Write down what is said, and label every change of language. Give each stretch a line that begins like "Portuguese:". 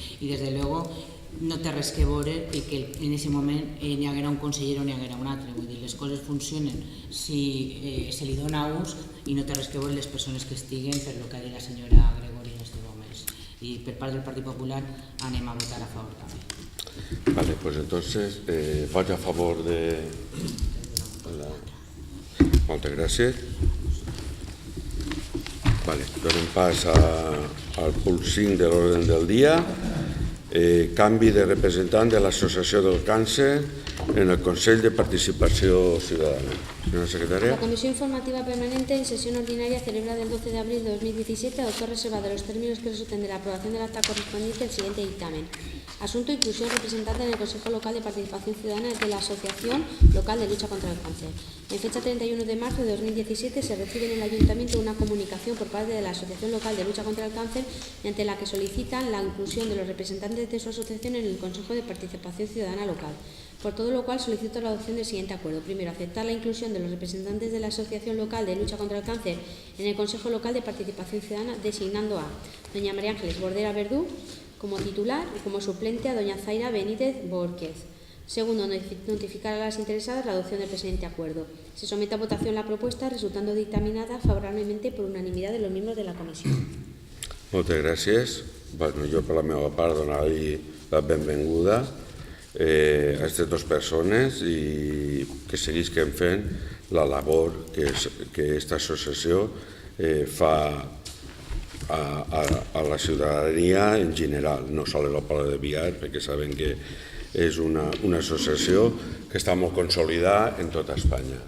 Catalan: I, des de luego, no té res que veure i que en aquest moment n'hi haguera un conseller o n'hi haguera un altre. Vull dir, les coses funcionen si se li dona ús i no té res que veure les persones que estiguen, per lo que ha dit la senyora Gregori en aquests moments. I per part del Partit Popular anem a votar a favor també.
Spanish: Vale, pues entonces voy a favor de la...
Catalan: Moltes gràcies. Vale, donem pas al punt 5 de l'ordre del dia. Canvi de representant de l'Associació del Càncer en el Consell de Participació Ciudadana.
Spanish: Señora secretaria. La Comisión Informativa Permanente, en sesión ordinaria celebrada el 12 de abril de 2017, adoptó reserva de los términos que resulten de la aprobación del acta correspondiente el siguiente dictamen. Asunto: inclusión representante en el Consejo Local de Participación Ciudadana de la Asociación Local de Lucha contra el Cáncer. En fecha 31 de marzo de 2017 se recibe en el Ayuntamiento una comunicación por parte de la Asociación Local de Lucha contra el Cáncer, mediante la que solicitan la inclusión de los representantes de su asociación en el Consejo de Participación Ciudadana Local. Por todo lo cual solicito la adopción del siguiente acuerdo. Primero, aceptar la inclusión de los representantes de la Asociación Local de Lucha contra el Cáncer en el Consejo Local de Participación Ciudadana, designando a doña María Ángeles Bordera Verdú como titular y como suplente a doña Zaira Benítez Borquez. Segundo, notificar a las interesadas la adopción del presente acuerdo. Se somete a votación la propuesta, resultando dictaminada favorablemente por unanimidad de los miembros de la comissió.
Catalan: Moltes gràcies. Bueno, jo per la meva part donar-li la benvinguda a aquestes dues persones i que seguisquen fent la labor que aquesta associació fa a la ciutadania en general, no sols al poble de Biar, perquè saben que és una associació que està molt consolidada en tota Espanya.